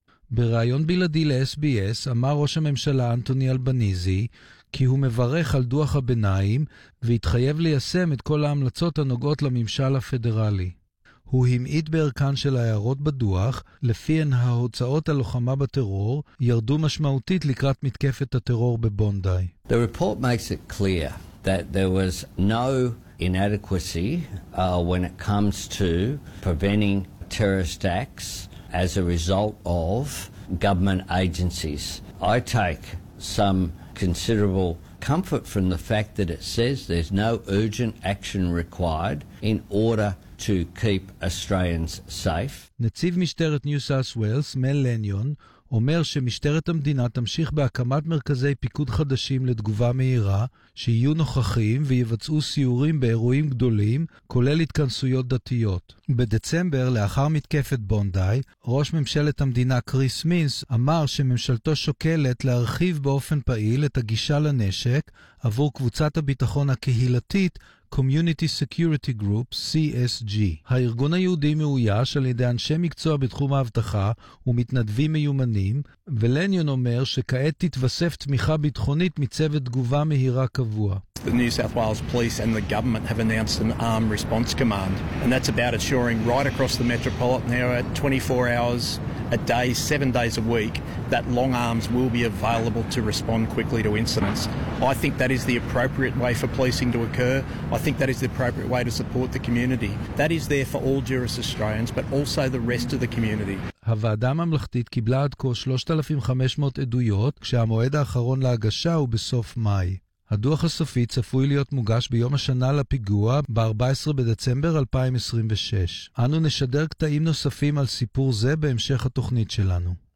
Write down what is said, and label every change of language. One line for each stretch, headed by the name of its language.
Hebrew: בריאיון בלעדי ל-SBS אמר ראש הממשלה אנטוני אלבניזי כי הוא מברך על דוח הביניים והתחייב ליישם את כל ההמלצות הנוגעות לממשל הפדרלי. הוא המעיט בערכן של ההערות בדוח, לפיהן ההוצאות הלוחמה בטרור ירדו משמעותית לקראת מתקפת הטרור בבונדי.
English: The report makes it clear that there was no inadequacy when it comes to preventing terrorist acts as a result of government agencies. I take some considerable comfort from the fact that it says there's no urgent action required in order to keep Australians safe.
Hebrew: נציב משטרת ניו סאוס ווילס, מל לניון, אומר שמשטרת המדינה תמשיך בהקמת מרכזי פיקוד חדשים לתגובה מהירה, שיהיו נוכחים ויבצעו סיורים באירועים גדולים, כולל התכנסויות דתיות. בדצמבר, לאחר מתקפת בונדי, ראש ממשלת המדינה קריס מינס אמר שממשלתו שוקלת להרחיב באופן פעיל את הגישה לנשק עבור קבוצת הביטחון הקהילתית, Community Security Group, CSG. הארגון היהודי מאויש על ידי אנשי מקצוע בתחום האבטחה ומתנדבים מיומנים, ולניון אומר שכעת תתווסף תמיכה ביטחונית מצוות תגובה מהירה קבוע.
English: The New South Wales Police and the government have announced an armed response command, and that's about ensuring right across the metropolitan area at 24 hours a day, 7 days a week, that long arms will be available to respond quickly to incidents. I think that is the appropriate way for policing to occur. I think that is the appropriate way to support the community. That is there for all jurist Australians, but also the rest of the community.
Hebrew: הוועדה הממלכתית קיבלה עד כה 3,500 עדויות, כשהמועד האחרון להגשה הוא בסוף מאי. הדוח הסופי צפוי להיות מוגש ביום השנה לפיגוע ב-14 בדצמבר 2026. אנו נשדר קטעים נוספים על סיפור זה בהמשך התוכנית שלנו.